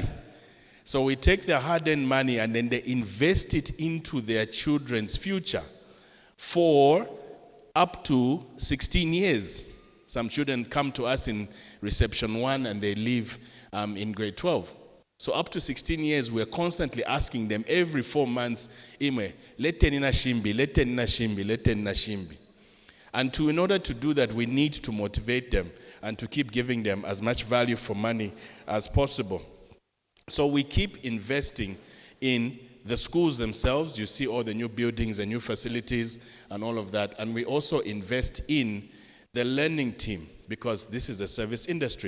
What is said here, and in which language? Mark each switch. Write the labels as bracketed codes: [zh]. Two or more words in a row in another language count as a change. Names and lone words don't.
[en] So we take their hard-earned money and then they invest it into their children's future for up to 16 years. Some children come to us in reception 1 and they leave in grade 12. So up to 16 years, we're constantly asking them every 4 months, Ime, [bem] letenina shimbi, letenina shimbi, letenina shimbi. [en] And in order to do that, we need to motivate them and to keep giving them as much value for money as possible. So we keep investing in the schools themselves. You see all the new buildings and new facilities and all of that. And we also invest in the learning team, because this is a service industry.